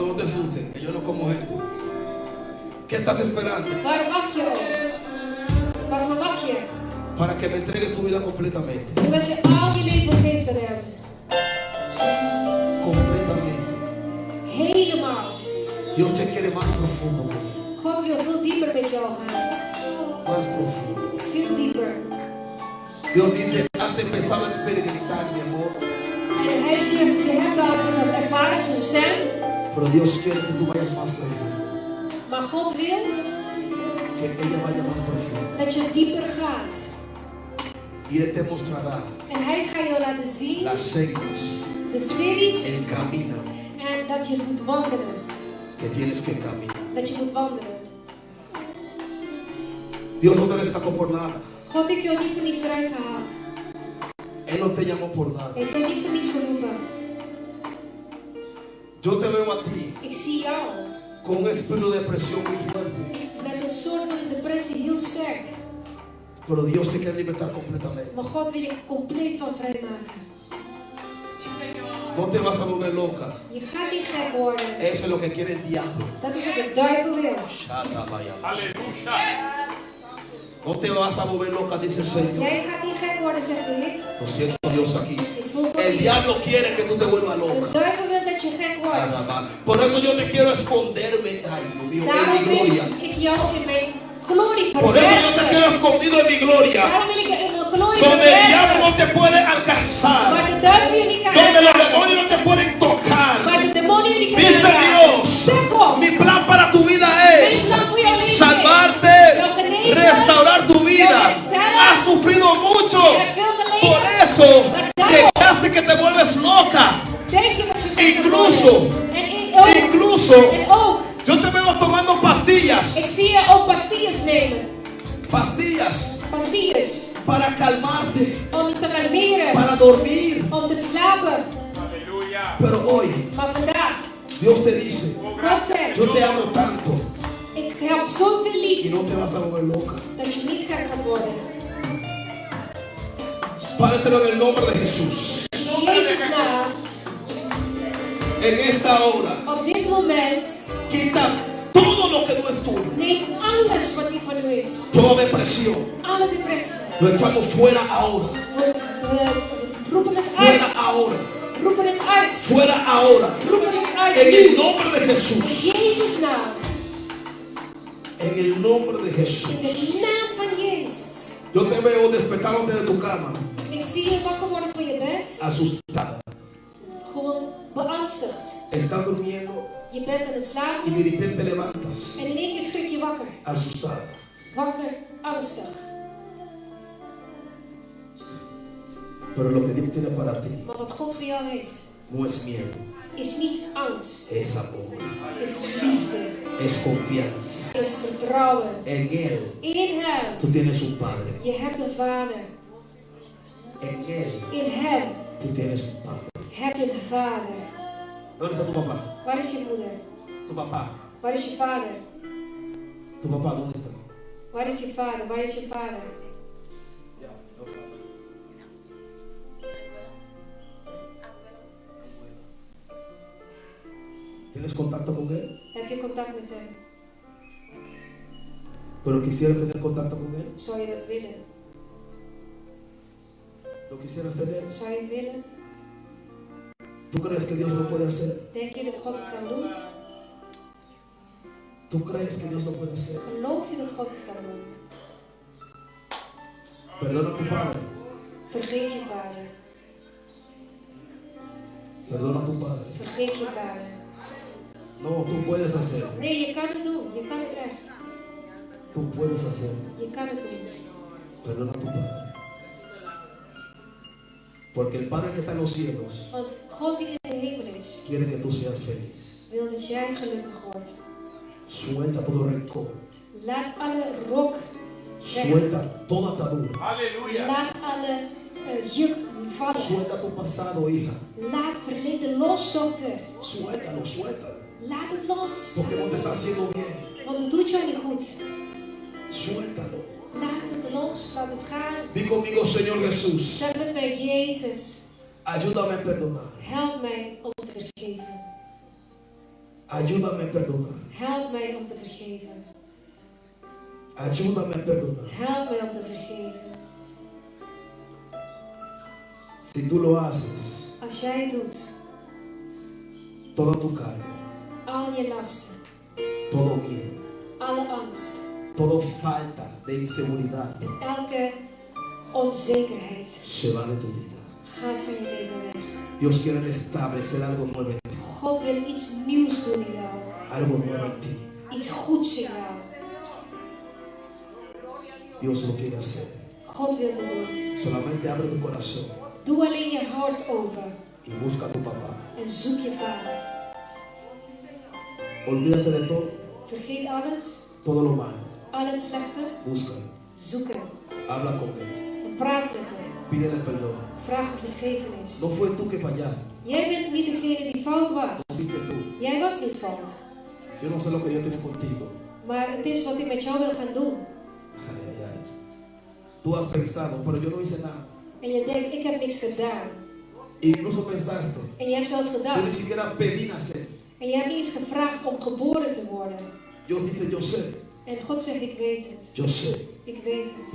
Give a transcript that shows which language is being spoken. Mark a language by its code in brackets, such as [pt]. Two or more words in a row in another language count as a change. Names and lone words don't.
[es] asusten, que yo no como esto. ¿Qué estás esperando? [nl] Waarom wacht je op? Waarvoor wacht je? [es] Para que me entregues tu vida completamente. [nl] Zodat je al je leven geeft aan hem. [es] Completamente. [nl] Helemaal. [es] Dios te quiere más profundo. [nl] God wil veel dieper met jou gaan. [es] Más profundo. [nl] Veel dieper. [es] Dios dice, has empezado a experimentar mi amor. [nl] En je hebt al ervaren zijn stem. [es] Pero Dios quiere que tú vayas más profundo. [nl] Maar God wil [es] Que ella vaya más profundo. [nl] dat je dieper gaat. [es] Y Él te mostrará [nl] En hij gaat jou laten zien [es] las señas, [nl] de series [es] el camino [nl] en dat je moet wandelen. [es] que tienes que caminar. [nl] Dat je moet wandelen. [es] Dios no te destacó por nada. [nl] God heeft jou niet voor niks eruit gehaald. [es] Él no te llamó por nada. [nl] Hij heeft jou niet voor niks geroepen. [es] Yo te veo a ti [nl] Ik zie jou [es] con un espíritu de depresión muy fuerte. [nl] met een soort van depressie heel sterk. [es] Pero Dios te quiere libertar completamente. [nl] Maar God wil je compleet van vrijmaken. [es] No te vas a volver loca. [nl] Je gaat niet gek worden. [es] Eso es lo que quiere el diablo. [nl] Dat is wat de duivel wil. [es] Aleluya. No te vas a volver loca, dice el Señor. [nl] Jij gaat niet gek worden, zegt de Heer. [es] Lo siento Dios aquí. [nl] Ik voel God [es] El [nl] niet. [es] diablo quiere que tú te vuelvas [nl] De [es] loca. [nl] duivel wil dat je gek wordt. [es] Por eso yo me quiero esconderme, ay Dios mío, en [nl] Daarom [es] mi [nl] wil [es] gloria. [nl] ik jou in mijn glorie [es] Por eso yo te [nl] verbergen. [es] quiero escondido en mi gloria. [nl] Daarom wil ik je in mijn glorie [es] Donde el diablo [nl] verbergen. [es] no te puede alcanzar. [nl] Waar de duivel je niet kan [es] Donde los [nl] raken. [es] demonios no te pueden tocar. [nl] Waar de demonie je niet kan [es] Dice [nl] raken. [es] Dios, [nl] Zeg God. [es] mi plan para tu vida es salvarte, restaurar tu vida. Has sufrido mucho. [nl] Je hebt veel geleden. [es] Por eso te hace que te vuelves loca. [nl] Denk je dat je gek gaat [es] Incluso, [nl] worden. En [es] incluso, [nl] ook. [es] yo te veo tomando pastillas. [nl] Ik zie je ook pastilles nemen. [es] Pastillas [nl] Pastilles. [es] para calmarte, [nl] Om je te kalmeren. [es] para dormir. [nl] Om te slapen. [es] Aleluya. Pero hoy [nl] Maar vandaag. [es] Dios te dice, [nl] God zegt. [es] yo te amo tanto [nl] Ik heb zoveel [es] y [nl] lief. [es] no te vas a volver loca. [nl] Dat je niet gek gaat worden. [es] Pártelo en el nombre de Jesús. [nl] In Jezus naam. [es] En esta hora, [nl] Op dit moment. [es] quita todo lo que no es tuyo. [nl] Neem alles wat niet van u is. [es] Toda depresión, [nl] Alle depressie. [es] lo echamos fuera ahora. [nl] We roepen het [es] Fuera [nl] uit. [es] ahora. [nl] Roepen het uit. [es] Fuera ahora. [nl] Roepen het uit. [es] En el [nl] Nu. [es] nombre de [nl] In [es] Jesús. [nl] Jezus naam. [es] En el nombre de Jesús. [nl] In de naam van Jezus. [es] Yo te veo despertándote de tu cama, [nl] Ik zie je wakker worden van je bed. [es] asustada. [nl] Gewoon beangstigd. [es] Estás durmiendo [nl] Je bent aan het [es] y [nl] slapen. [es] de repente te levantas, [nl] En in één keer schrik je wakker. [es] asustada. [nl] Wakker, angstig. [es] Pero lo que Dios tiene para ti [nl] Maar wat God voor jou heeft, [es] no es miedo, [nl] is niet angst. [es] es amor, [nl] Is liefde. [es] es confianza. [nl] Is vertrouwen. [es] En Él [nl] In Hem. [es] tú tienes un Padre. [nl] Je hebt een vader. [es] En Él [nl] In Hem [es] tú tienes un Padre. [nl] heb je een vader. [es] ¿Dónde está tu papá? [nl] Waar is je moeder? [es] Tu papá. [nl] Waar is je vader? [es] Tu papá, ¿dónde está? [nl] Waar is je vader? Waar is je vader? [es] ¿Tienes contacto con Él? [nl] Heb je contact met hem? [es] Pero quisieras tener contacto con Él. [nl] Zou je dat willen? [es] ¿Lo quisieras tener? [nl] Zou je het willen? [es] ¿Tú crees que Dios lo puede hacer? [nl] Denk je dat God het kan doen? [es] ¿Tú crees que Dios lo puede hacer? [nl] Geloof je dat God het kan doen? [es] Perdona a tu padre. [nl] Vergeef je vader. [es] Perdona a tu padre. [nl] Vergeef je vader. [es] No, tú puedes hacerlo. [nl] Nee, je kan het doen. Je kan het echt. [es] Tú puedes hacerlo. [nl] Je kan het doen. [es] Perdona a tu padre. Porque el Padre que está en los cielos [nl] Want God die in de hemel is, [es] quiere que tú seas feliz. [nl] wil dat jij gelukkig wordt. [es] Suelta todo rencor. [nl] Laat alle rok weg. [es] Suelta toda atadura. Aleluya. [nl] Laat alle juk vallen. [es] Suelta tu pasado, hija. [nl] Laat verleden los, dochter. [es] Suéltalo, suéltalo. [nl] Laat het los. [es] Porque no te está haciendo bien. [nl] Want het doet jou niet goed. [es] Suéltalo. [nl] Laat het los. Laat het gaan. [es] Di conmigo, Señor Jesús. [nl] Zeg met mij, Jezus, [es] Ayúdame a perdonar. [nl] help mij om te vergeven. [es] Ayúdame a perdonar. [nl] Help mij om te vergeven. [es] Ayúdame a perdonar. [nl] Help mij om te vergeven. [es] Si tú lo haces, [nl] Als jij het doet, [es] toda tu carga, [nl] al je lasten, [es] todo miedo, [nl] alle angst, [es] toda falta de inseguridad [nl] elke onzekerheid [es] se va de tu vida. [nl] gaat van je leven weg. [es] Dios quiere establecer algo nuevo en ti. [nl] God wil iets nieuws doen in jou. [es] Algo nuevo en ti. [nl] Iets goeds in jou. [es] Dios lo quiere hacer. [nl] God wil het doen. [es] Solamente abre tu corazón [nl] Doe alleen je hart open [es] y busca a tu papá. [nl] en zoek je vader. [es] Olvídate de todo, [nl] Vergeet alles, [es] todo lo malo. [nl] al het slechte. [es] Búscalo. [nl] Zoek hem [es] Habla con él. [nl] en praat met hem. [es] Pídele perdón. [nl] Vraag om vergevenis. [es] No fue tú que fallaste. [nl] Jij bent niet degene die fout was. [es] No fuiste tú. [nl] Jij was niet fout. [es] Yo no sé lo que Dios tiene contigo. [nl] Maar het is wat hij met jou wil gaan doen. [es] Ay, ay, ay. Tú has pensado, pero yo no hice nada. [nl] En je denkt, ik heb niks gedaan. [es] Incluso pensaste, [nl] En je hebt zelfs [es] yo ni [nl] gedacht. [es] siquiera pedí nacer. [nl] En je hebt niet eens gevraagd om geboren te worden. [es] Dios dice, yo sé, [nl] En God zegt, ik weet het. [es] yo sé, [nl] Ik weet het.